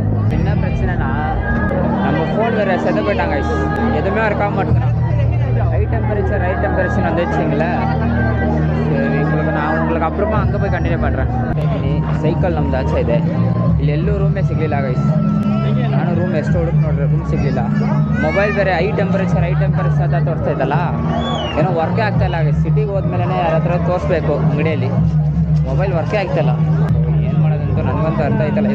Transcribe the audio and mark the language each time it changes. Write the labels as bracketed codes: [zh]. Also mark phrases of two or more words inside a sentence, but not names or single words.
[ta] என்ன பிரச்சனைனா நம்ம ஃபோன் வேறு செத்து போயிட்டாங்க. எதுவுமே இருக்காம மாட்டேங்கிறான். [en] high temperature [ta] வந்துச்சுங்களேன். சரி, உங்களுக்கு அப்புறமா அங்கே போய் கண்டினியூ பண்ணுறேன். [kn] ಸೈಕಲ್ ನಮ್ದು ಆಚೆ ಇದೆ. ಇಲ್ಲಿ ಎಲ್ಲೂ ರೂಮೇ ಸಿಗಲಿಲ್ಲ ಗೈಸ್. ನಾನು ರೂಮ್ ಎಷ್ಟು ಹುಡುಕ್ ನೋಡ್ರೆ ರೂಮ್ ಸಿಗಲಿಲ್ಲ. ಮೊಬೈಲ್ ಬೇರೆ [en] high temperature [kn] ಅಂತ ತೋರಿಸ್ತಾ ಇದ್ದಲ್ಲ, ಏನೋ ವರ್ಕೇ ಆಗ್ತಾಯಿಲ್ಲ ಗೈಸ್. ಸಿಟಿಗೆ ಹೋದ್ಮೇಲೆ ಯಾರ ಹತ್ರ ತೋರಿಸ್ಬೇಕು ಅಂಗಡಿಯಲ್ಲಿ. ಮೊಬೈಲ್ ವರ್ಕೇ ಆಗ್ತಾಯಿಲ್ಲ. ಏನು ಮಾಡೋದಂತೂ ನನಗಂತೂ ಅರ್ಥ ಆಯ್ತಲ್ಲ.